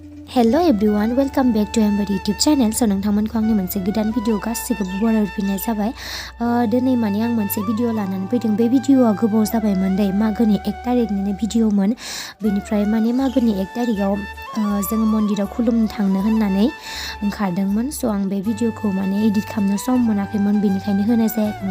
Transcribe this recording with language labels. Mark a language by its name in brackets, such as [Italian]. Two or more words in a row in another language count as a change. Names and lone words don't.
[English] Hello everyone, welcome back to M.Boro YouTube channel. [Bodo] So नोंथांमोनखौ आंनि मोनसे गोदान भिडिअ गासिखौबो बरायफिननाय जाबाय। दिनै माने आं मोनसे भिडिअ लानानै फैदों। बे भिडिअआ गोबाव जाबायमोन दै मागोनि 1 तारिखनि भिडिअमोन। बेनिफ्राय माने मागोनि 1 तारिखआव जों मन्दिराव खुलुमनो थांनो होननानै ओंखारदोंमोन। स' आं बे भिडिअखौ माने एडिट खालामनो सम मोनाखैमोन, बेनिखायनो होनाय जायाखैमोन।